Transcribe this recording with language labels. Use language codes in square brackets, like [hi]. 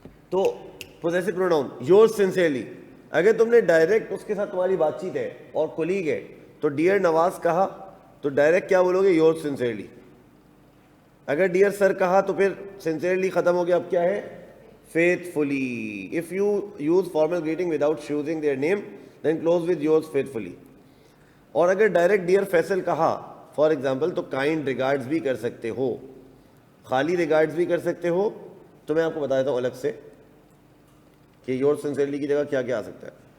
[ur] تو possessive pronoun yours sincerely. اگر تم نے ڈائریکٹ اس کے ساتھ تمہاری بات چیت ہے اور کولیگ ہے تو ڈیئر نواز کہا تو ڈائریکٹ کیا بولو گے؟ Yours sincerely. اگر ڈیئر سر کہا تو پھر سنسیئرلی ختم ہو گیا, اب کیا ہے؟ faithfully. [en] If you use formal greeting without choosing their name, then close with yours faithfully. [ur] اور اگر ڈائریکٹ ڈیئر فیصل کہا [en] for example [ur] تو کائنڈ ریگارڈز بھی کر سکتے ہو, خالی ریگارڈز بھی کر سکتے ہو. تو میں آپ کو بتا دیتا ہوں الگ سے کہ یور سنسیئرلی کی جگہ کیا کیا آ سکتا ہے.